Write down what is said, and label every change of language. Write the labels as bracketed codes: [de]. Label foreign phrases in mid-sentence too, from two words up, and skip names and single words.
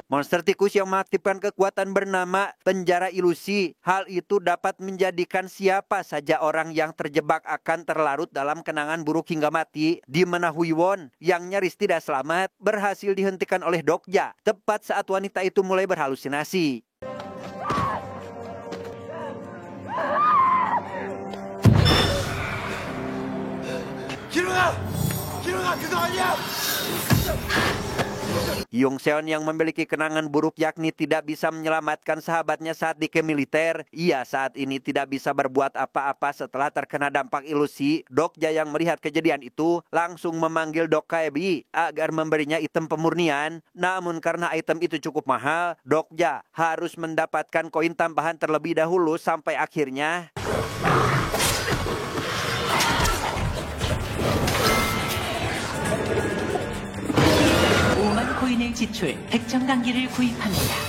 [id] Monster tikus yang mengaktifkan kekuatan bernama penjara ilusi. Hal itu dapat menjadikan siapa saja orang yang terjebak akan terlarut dalam kenangan buruk hingga mati. Di mana Huiwon yang nyaris tidak selamat berhasil dihentikan oleh Dokja tepat saat wanita itu mulai berhalusinasi. [ko] 기룡아 그거 아니야! [id] Yung Seon yang memiliki kenangan buruk yakni tidak bisa menyelamatkan sahabatnya saat di camp militer. Ia saat ini tidak bisa berbuat apa-apa setelah terkena dampak ilusi. Dokja yang melihat kejadian itu langsung memanggil Dok Kaebi agar memberinya item pemurnian. Namun karena item itu cukup mahal, Dokja harus mendapatkan koin tambahan terlebih dahulu sampai akhirnya... [ko] 코인을 지출 100정강기를 구입합니다.